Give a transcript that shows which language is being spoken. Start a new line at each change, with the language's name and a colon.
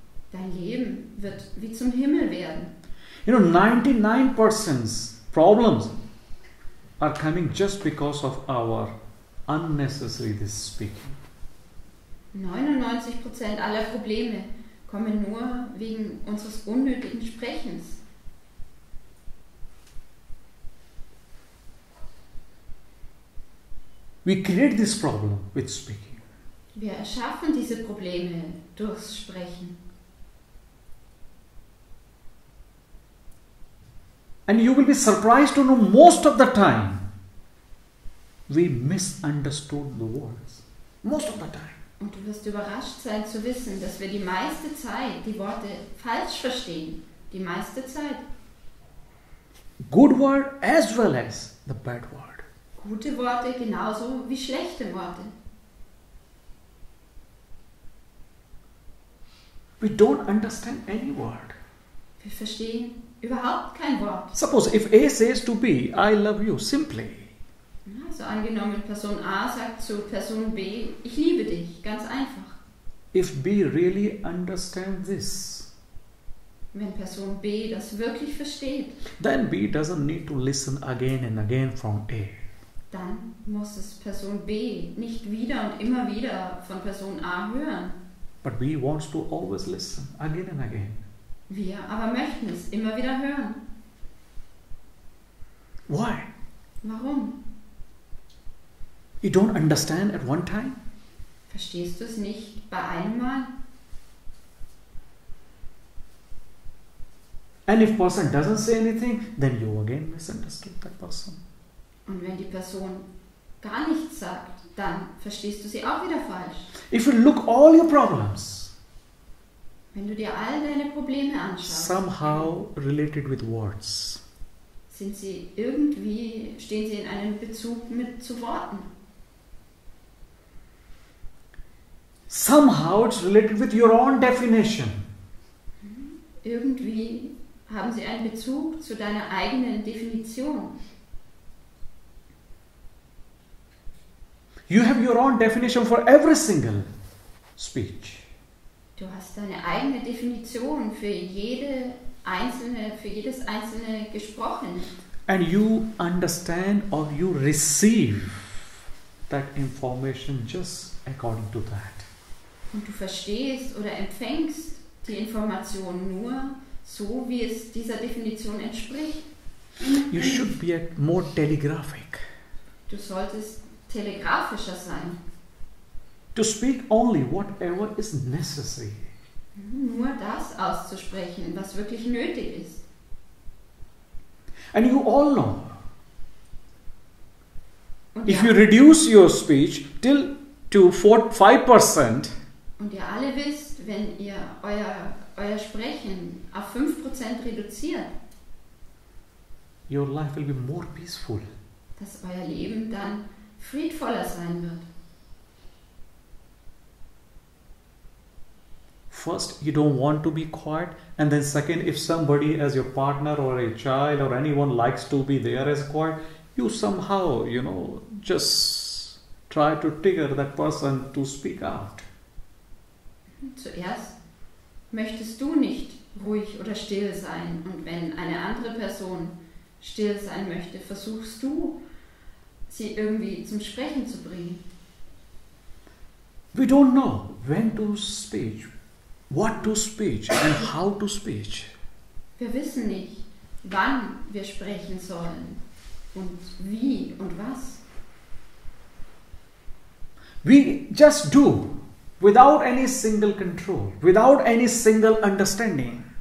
German: Dein Leben wird wie zum Himmel werden.
English: You know, 99% problems are coming just because of our unnecessary this speaking.
German: 99% aller Probleme kommen nur wegen unseres unnötigen Sprechens.
English: We create this problem with speaking.
German: Wir erschaffen diese Probleme durchs Sprechen.
English: And you will be surprised to know most of the time we misunderstood the words. Most of the time.
German: Und du wirst überrascht sein zu wissen, dass wir die meiste Zeit die Worte falsch verstehen. Die meiste Zeit.
English: Good word as well as the bad word.
German: Gute Worte genauso wie schlechte Worte.
English: We don't understand any word.
German: Wir verstehen überhaupt kein Wort.
English: Suppose if A says to B, I love you, simply.
German: Also angenommen, Person A sagt zu Person B, ich liebe dich, ganz einfach.
English: If B really understands this,
German: Wenn Person B das wirklich versteht,
English: then B doesn't need to listen again and again from A.
German: dann muss es Person B nicht wieder und immer wieder von Person A hören.
English: But B wants to always listen again and again.
German: Wir aber möchten es immer wieder hören.
English: Why?
German: Warum?
English: You don't understand at one time?
German: Verstehst du es nicht bei einem Mal?
English: And if person doesn't say anything, then you again misunderstood that person.
German: Und wenn die Person gar nichts sagt, dann verstehst du sie auch wieder falsch.
English: If you look all your problems,
German: Wenn du dir all deine Probleme anschaust,
English: somehow related with words.
German: stehen sie in einem Bezug zu Worten.
English: Somehow it's related with your own definition.
German: Irgendwie haben sie einen Bezug zu deiner eigenen Definition.
English: You have your own definition for every single speech.
German: Du hast deine eigene Definition für jedes einzelne Gesprochene.
English: And you understand or you receive that information just according to that.
German: Und du verstehst oder empfängst die Information nur so, wie es dieser Definition entspricht.
English: You should be more telegraphic.
German: Du solltest telegrafischer sein.
English: To speak only whatever is necessary.
German: Nur das auszusprechen, was wirklich nötig ist.
English: And you all know,
German: Und
English: if you reduce your speech to 5%,
German: und ihr alle wisst, wenn ihr euer Sprechen auf 5% reduziert,
English: your life will be more peaceful.
German: dass euer Leben dann friedvoller sein wird.
English: First, you don't want to be quiet, and then second, if somebody as your partner or a child or anyone likes to be there as quiet, you somehow, just try to trigger that person to speak out.
German: Zuerst möchtest du nicht ruhig oder still sein, und wenn eine andere Person still sein möchte, versuchst du, sie irgendwie zum Sprechen zu bringen.
English: We don't know when to speak, what to speak and how to speak.
German: Wir wissen nicht, wann wir sprechen sollen und wie und was.
English: We just do without any single control, without any single understanding.